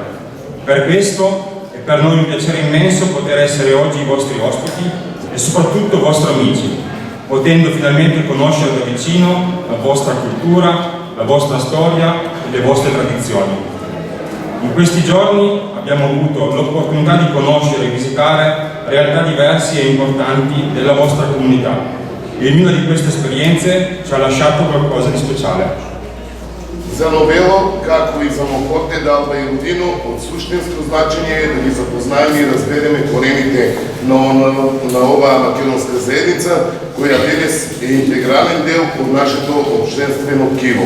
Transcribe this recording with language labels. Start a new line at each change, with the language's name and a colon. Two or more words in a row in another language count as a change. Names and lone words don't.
Italian: Per questo è per noi un piacere immenso poter essere oggi i vostri ospiti e soprattutto vostri amici, potendo finalmente conoscere da vicino la vostra cultura, la vostra storia e le vostre tradizioni. In questi giorni abbiamo avuto l'opportunità di conoscere e visitare realtà diverse e importanti della vostra comunità. e ognuna di queste esperienze ci ha lasciato qualcosa di speciale.
Macedonian: За Новело, како и за Мокорте, Далба и Родино, од суштинско значење е да ги запознаеме и разбереме корените на оваа македонска заедница, која денес е интегрален дел од нашето општествено тkiво.